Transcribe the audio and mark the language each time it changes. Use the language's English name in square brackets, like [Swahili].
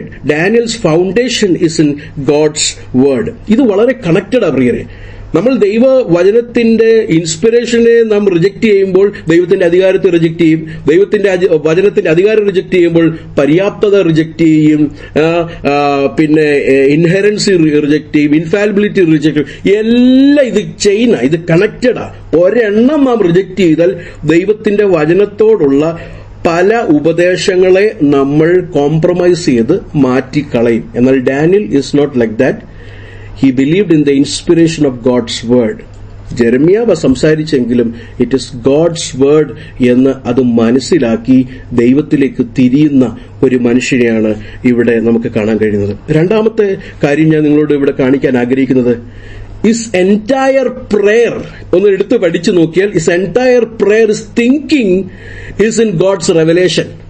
[English] Daniel's foundation is in God's word. [Malayalam] ഇത് വളരെ connected പ്രിയരെ. നമ്മൾ ദൈവവചനത്തിന്റെ ഇൻസ്പിറേഷനെ നാം റിജക്ട് ചെയ്യുമ്പോൾ ദൈവത്തിന്റെ അധികാരത്തെ റിജക്ട് ചെയ്യും. ദൈവത്തിന്റെ വചനത്തിന്റെ അധികാരം റിജക്ട് ചെയ്യുമ്പോൾ പര്യാപ്തത റിജക്ട് ചെയ്യും. പിന്നെ ഇൻഹെറൻസി റിജക്ട് ചെയ്യും, ഇൻഫാലിബിലിറ്റി റിജക്ട് ചെയ്യും. എല്ലാം ഇത് ചെയിനാ, ഇത് കണക്റ്റഡാ. ഒരെണ്ണം നാം റിജക്ട് ചെയ്താൽ ദൈവത്തിന്റെ വചനത്തോടുള്ള പല ഉപദേശങ്ങളെ നമ്മൾ കോംപ്രമൈസ് ചെയ്ത് മാറ്റിക്കളയും. [English] എന്നാൽ Daniel is not like that. He believed in the inspiration of God's word. [Malayalam] ജെറമ്യാവ് സംസാരിച്ചെങ്കിലും [English] it is God's word [Malayalam] എന്ന് അത് മനസ്സിലാക്കി ദൈവത്തിലേക്ക് തിരിയുന്ന ഒരു മനുഷ്യനെയാണ് ഇവിടെ നമുക്ക് കാണാൻ കഴിയുന്നത്. രണ്ടാമത്തെ കാര്യം ഞാൻ നിങ്ങളോട് ഇവിടെ കാണിക്കാൻ ആഗ്രഹിക്കുന്നത്, [English] is entire prayer [Malayalam] ഒന്ന് എടുത്ത് പഠിച്ചു നോക്കിയാൽ [English] Is entire prayer is thinking is in God's revelation.